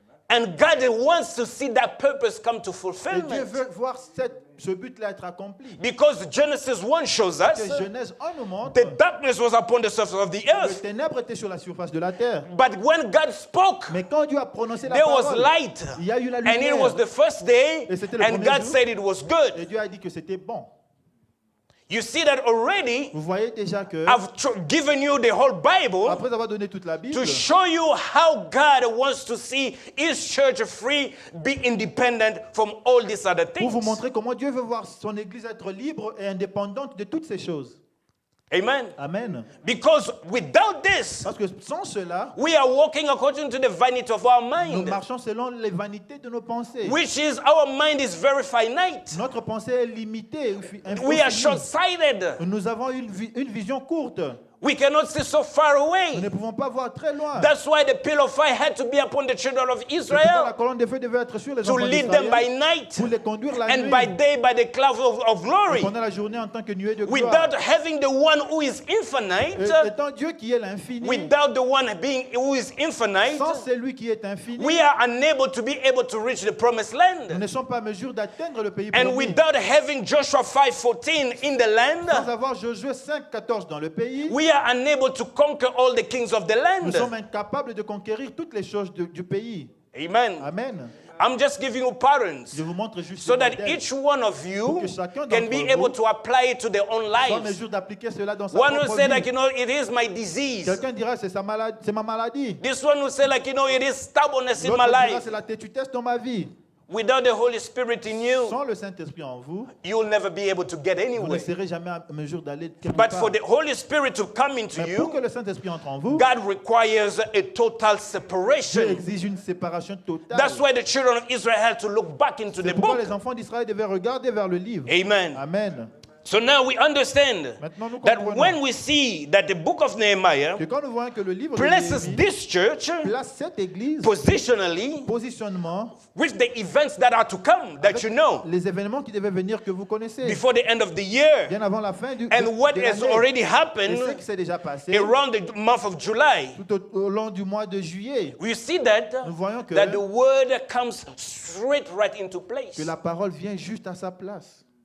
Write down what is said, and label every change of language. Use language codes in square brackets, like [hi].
[en] And God wants to see that purpose come to [fr] Et Dieu [en] fulfillment. [fr] veut voir ce but-là être accompli. [en] Because Genesis 1 shows [fr] Que [en] us [fr] Genèse 1 nous montre [en] the darkness was upon the surface of the [fr] que les [en] earth. [fr] ténèbres étaient sur la surface de la terre. [en] But when God spoke, [fr] Mais quand Dieu a prononcé la [en] there was [fr] parole, [en] light. [fr] il y a eu la [en] And it [fr] lumière. [en] was the first day, [fr] Et c'était le [en] and [fr] premier [en] God [fr] jour. [en] said it was good. [fr] Et Dieu a dit que c'était bon. [en] You see that already [fr] Vous voyez déjà que, [en] I've given you the whole Bible [fr] après avoir donné toute la Bible, [en] to show you how God wants to see His church free, be independent from all these other [fr] pour vous [en] things. [fr] montrer comment Dieu veut voir son Église être libre et indépendante de toutes ces choses. [en] Amen. [fr] Amen. [en] Because without this, [fr] Parce que sans cela, [en] we are walking according to the vanity of our [fr] nous [en] mind, [fr] marchons selon les vanités de nos pensées. [en] which is our mind is very finite. [fr] Notre pensée est limitée. [en] We are [fr] infinie. [en] short-sighted. [fr] Nous avons une vision courte. [en] We cannot see so far [fr] Nous [en] away. [fr] ne pouvons pas voir très loin. [en] That's why the pillar of fire had to be upon the children of [fr] C'est pourquoi la [en] Israel [fr] colonne de feu devait être sur les [en] to [fr] enfants [en] lead them by [fr] d'Israël [en] night [fr] pour les conduire la [en] and [fr] nuit. [en] by day by the cloud of [fr] Et [en] glory. [fr] pendant la journée en tant que nuée de gloire. [en] Without having the one who is infinite, [fr] Étant Dieu qui est l'infini, [en] without the one being who is infinite, [fr] sans celui qui est infini, [en] we are unable to be able to reach the promised [fr] nous [en] land. [fr] ne sommes pas en mesure d'atteindre le pays [en] And [fr] promis. [en] without having Joshua 5:14 in the [fr] Sans [en] land, [fr] avoir Josué 5:14 dans le pays, [en] we are unable to conquer all the kings of the [fr] nous [en] land. [fr] sommes incapables de conquérir toutes les choses du pays. [en] Amen. [fr] Amen. [en] I'm just giving you patterns [fr] Je vous montre juste [en] so [fr] le [en] that [fr] modèle [en] each one of [fr] pour [en] you [fr] que chacun [en] can [fr] d'entre [en] be [fr] vous [en] able to apply it to their own [fr] soit en [en] lives. [fr] mesure d'appliquer cela dans sa [en] One will [fr] propre [en] say, [fr] vie. [en] like, it is my disease. [fr] Quelqu'un dira c'est ma maladie. [en] This one will say, like, it is stubbornness in my [fr] L'autre dira [en] life. [fr] c'est la têtutesse dans ma vie. [en] Without the Holy Spirit in you, [fr] Sans le Saint-Esprit en vous, [en] you'll never be able to get [fr] vous ne [en] anywhere. [fr] serez jamais en mesure d'aller quelque [en] But [fr] part. [en] for the Holy Spirit to come into [fr] Mais pour que [en] you, [fr] le Saint-Esprit entre en vous, [en] God requires a total [fr] Dieu [en] separation. [fr] exige une séparation totale. [en] That's why the children of Israel had to look back into the [fr] C'est pourquoi [en] book. [fr] les enfants d'Israël devaient regarder vers le livre. [en] Amen. [fr] Amen. [en] So now we understand [fr] Maintenant, nous [en] that [fr] comprenons [en] when we see that the book of Nehemiah [fr] que quand nous voyons que le livre de [en] places [fr] Néhémie [en] this church [fr] place cette église [en] positionally [fr] positionnement [en] with the events that are to come that you know [fr] les événements qui devaient venir que vous connaissez [en] before the end of the year [fr] bien avant la fin du [en] and what [fr] de [en] has [fr] l'année. [en] already [fr] Et [en] happened [fr] ce qui s'est déjà passé [en] around the month of July. [fr] tout au long du mois de juillet. [en] We see that [fr] Nous voyons que [en] the word comes straight right into place. [fr] la parole vient juste à sa place.